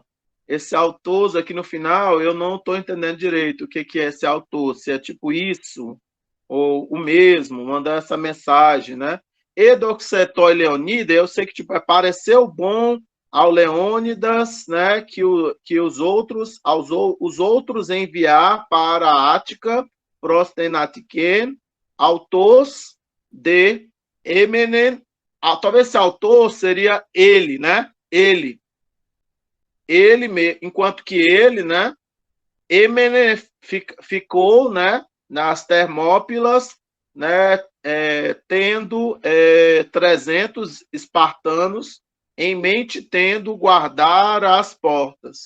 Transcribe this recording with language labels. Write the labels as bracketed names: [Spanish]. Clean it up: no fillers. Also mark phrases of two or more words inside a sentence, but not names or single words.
[Portuguese] Esse autos aqui no final, eu não estou entendendo direito o que, que é esse autos. Se é tipo isso, ou o mesmo, mandar essa mensagem, né? [Greek] ἔδοξε τῷ Λεωνίδῃ, [Portuguese] eu sei que tipo, pareceu bom ao Leônidas, né? Que os outros enviar para a Ática, [Greek] πρὸς τὴν Ἀττικήν, αὐτὸς δὲ ἔμενεν. [Portuguese] Talvez esse autor seria ele, né? Enquanto que ele, né? Emene ficou, né? Nas Termópilas, né? Tendo 300 espartanos em mente, tendo guardar as portas.